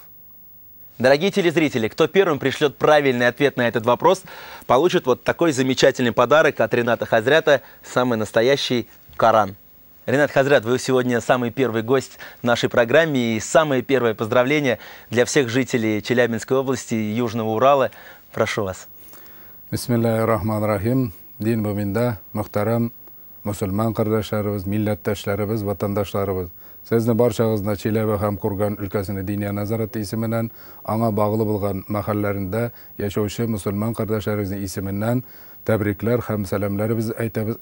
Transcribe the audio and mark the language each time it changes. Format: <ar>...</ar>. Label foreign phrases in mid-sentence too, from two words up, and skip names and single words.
<ru>Дорогие телезрители, кто первым пришлет правильный ответ на этот вопрос, получит вот такой замечательный подарок от Рината Хазрята, самый настоящий Коран. Ринат Хазрят, вы сегодня самый первый гость в нашей программе, и самое первое поздравление для всех жителей Челябинской области и Южного Урала. Прошу вас.</ru> <ar>بسم الله الرحمن الرحيم.</ar> <tt>Дин буминда, мухтарам, мусульман кардашларыбыз, милләттәшләребез, ватандашларыбыз. Сезне баршагызны Челәбе һәм Курган өлкәсенең Диния назарат исеменнән, аңа баглы булган мәхәлләрендә яшәүче мусульман кардәшләребезнең исеменнән тәбрикләр һәм сәламнәребез әйтәбез.</tt>